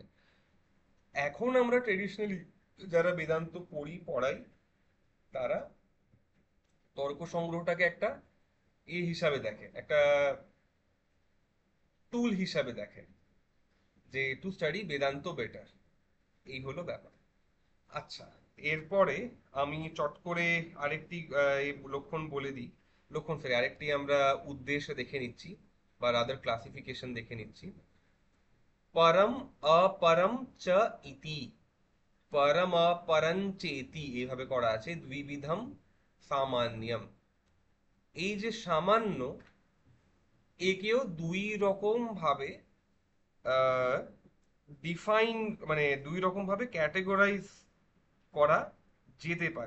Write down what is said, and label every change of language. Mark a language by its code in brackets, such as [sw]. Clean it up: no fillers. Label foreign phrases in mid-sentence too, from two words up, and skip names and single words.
[bn] এখন আমরা ট্রেডিশনালি যারা বেদান্ত পড়াই, তারা তর্ক সংগ্রহটাকে একটা হিসাবে দেখে, একটা টুল হিসাবে দেখে, যে [en] to study Vedanta better. [bn] এই হলো ব্যাপার। আচ্ছা, এরপরে আমি চট করে আরেকটি এই লক্ষণ বলে দিই। লক্ষণ সরি, আরেকটি আমরা উদ্দেশ্য দেখে নিচ্ছি, বা [en] rather classification [bn] দেখে নিচ্ছি। [sa] परम अपरम च इति, परम अपरं চেতি [bn] এইভাবে করা আছে, [sa] দ্বিবিধম সামান্যম। [bn] এই যে সামান্য, একেও দুই রকম ভাবে ডিফাইন, মানে দুই রকম ভাবে ক্যাটেগরাইজ করা যেতে পারে।